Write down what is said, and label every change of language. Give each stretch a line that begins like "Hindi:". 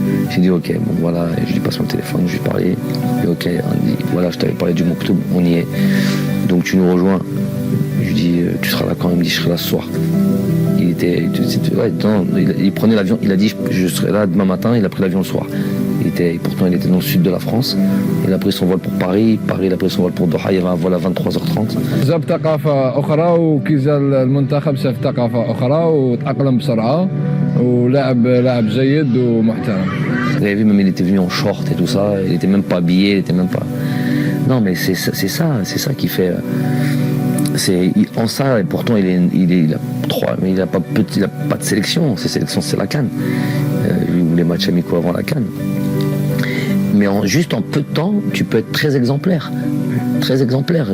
French: J'ai dit ok, bon voilà, et je lui passe mon téléphone, je lui parlais. Et ok, on dit voilà, je t'avais parlé du Moktoub, on y est. Donc tu nous rejoins. Je lui dis tu seras là quand? Il me dit je serai là ce soir. Il prenait l'avion, il a dit je serai là demain matin, il a pris l'avion le soir. Pourtant il était dans le sud de la France. Il a pris son vol pour Paris, il a pris son vol pour Doha, il y avait un vol à 23h30.
Arabic: جاب ثقافة أخرى وكي جا المنتخب شاف ثقافة أخرى وتأقلم بسرعة لاعب جيد ومحترم.
French: Vous avez vu, même il était venu en short et tout ça, il était même pas habillé, il était même pas... Non mais c'est ça qui fait... En ça, et pourtant il a 3, mais il n'a pas de sélection. Ses sélections, c'est la CAN. Ou les matchs amicaux avant la CAN. Mais juste en peu de temps, tu peux être très exemplaire. Très exemplaire.